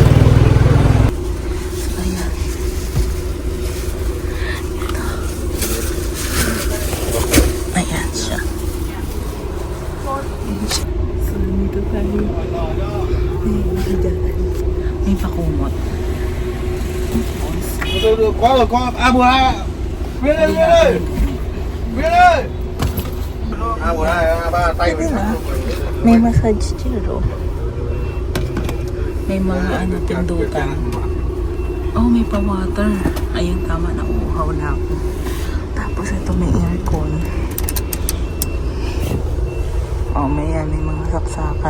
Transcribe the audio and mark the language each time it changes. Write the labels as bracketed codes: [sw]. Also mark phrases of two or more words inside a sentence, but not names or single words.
[tl] Ayan. Ito. Ayan siya. Ayan siya. So, dito tayo. May pakumot. [vi] Có A12 Nguyên ơi, Nguyên ơi Nguyên ơi A12, A3 tay mình [tl] May [en] massage chair [tl] oh. May mga ano, pindutan. Oh, may pa-water. Ayun, tama na. Uhaw na ako. Tapos ito may aircon. Oh, may mga saksakan.